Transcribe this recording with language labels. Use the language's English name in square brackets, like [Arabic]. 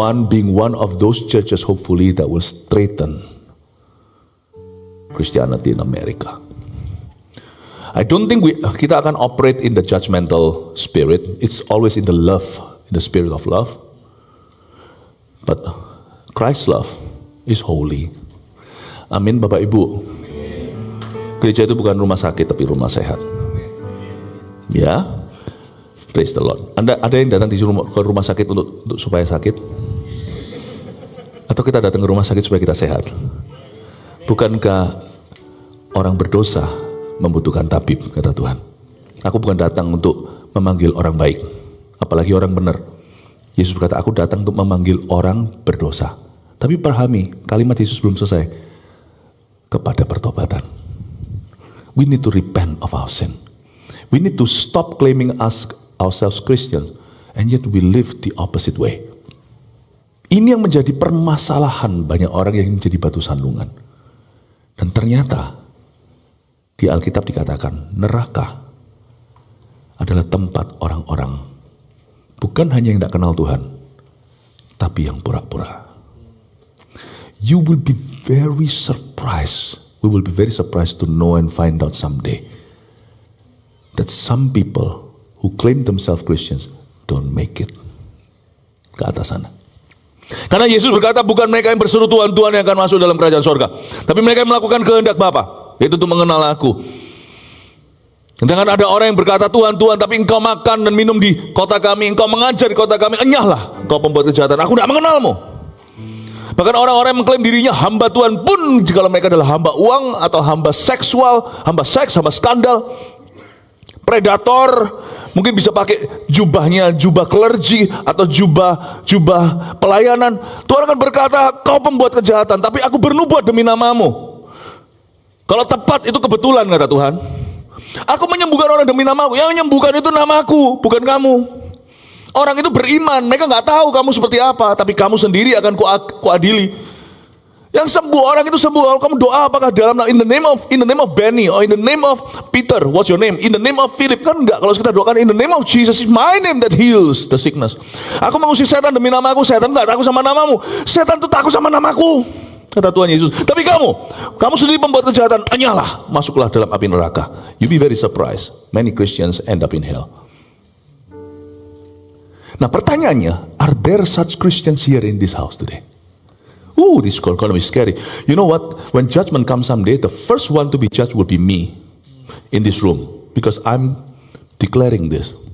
[English] being one of those churches hopefully that will straighten Christianity in America. I don't think [Indonesian] kita akan [English] operate in the judgmental spirit. It's always in the love, in the spirit of love. But Christ's love is holy. [Indonesian] Amin, Bapak Ibu. Gereja itu bukan rumah sakit tapi rumah sehat. Ya, [English] praise the Lord. [Indonesian] Ada yang datang ke rumah sakit untuk supaya sakit? Atau kita datang ke rumah sakit supaya kita sehat? Bukankah orang berdosa membutuhkan tabib, kata Tuhan. Aku bukan datang untuk memanggil orang baik, apalagi orang benar. Yesus berkata, aku datang untuk memanggil orang berdosa. Tapi pahami, kalimat Yesus belum selesai. Kepada pertobatan. [English] We need to repent of our sin. We need to stop claiming ourselves Christians, and yet we live the opposite way. [Indonesian] Ini yang menjadi permasalahan banyak orang yang menjadi batu sandungan. Dan ternyata di Alkitab dikatakan neraka adalah tempat orang-orang bukan hanya yang tidak kenal Tuhan, tapi yang pura-pura. [English] You will be very surprised. We will be very surprised to know and find out someday that some people who claim themselves Christians don't make it [Indonesian] ke atas sana. Karena Yesus berkata bukan mereka yang berseru Tuhan, Tuhan yang akan masuk dalam kerajaan sorga, tapi mereka yang melakukan kehendak Bapa, yaitu untuk mengenal aku. Jangan ada orang yang berkata Tuhan, Tuhan, tapi engkau makan dan minum di kota kami, engkau mengajar di kota kami, enyahlah engkau pembuat kejahatan, aku tidak mengenalmu. Bahkan orang-orang yang mengklaim dirinya hamba Tuhan pun, jika mereka adalah hamba uang atau hamba seksual, hamba seks, hamba skandal, predator, mungkin bisa pakai jubahnya, jubah clergy atau jubah pelayanan. Tuhan akan berkata, kau pembuat kejahatan, tapi aku bernubuat demi namamu. Kalau tepat itu kebetulan, kata Tuhan. Aku menyembuhkan orang demi namaku. Yang menyembuhkan itu namaku, bukan kamu. Orang itu beriman, mereka nggak tahu kamu seperti apa, tapi kamu sendiri akan kuadili. Yang sembuh orang itu sembuh. Kalau kamu doa apakah dalam [English] in the name of Benny or in the name of Peter, what's your name? In the name of Philip, [Indonesian] kan enggak. Kalau kita doakan [English] in the name of Jesus, it's my name that heals the sickness. [Indonesian] Aku mengusir setan demi namaku. Setan enggak takut sama namamu. Setan itu takut sama namaku, kata Tuhan Yesus. Tapi kamu sendiri pembuat kejahatan, enyahlah, masuklah dalam api neraka. [English] You be very surprised. Many Christians end up in hell. [Indonesian] Nah, pertanyaannya, [English] are there such Christians here in this house today? This is going to be scary. You know what? When judgment comes someday, the first one to be judged will be me in this room, because I'm declaring this.